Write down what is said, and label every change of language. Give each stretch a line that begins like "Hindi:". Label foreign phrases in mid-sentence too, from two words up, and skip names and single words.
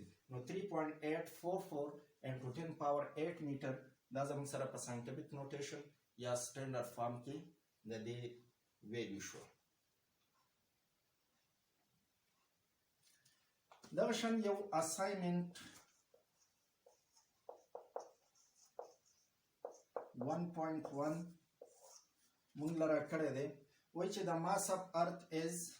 Pashto: نو 3.844
English: into 10 power 8
Pashto: میټر دا زموږ سره په
English: scientific notation
Pashto: یا
English: standard form
Pashto: کې د دې ویلیو شو. دغه شان یو اساینمنت 1.1 موږ له راکړی دی، وایي چې د
English: mass of earth is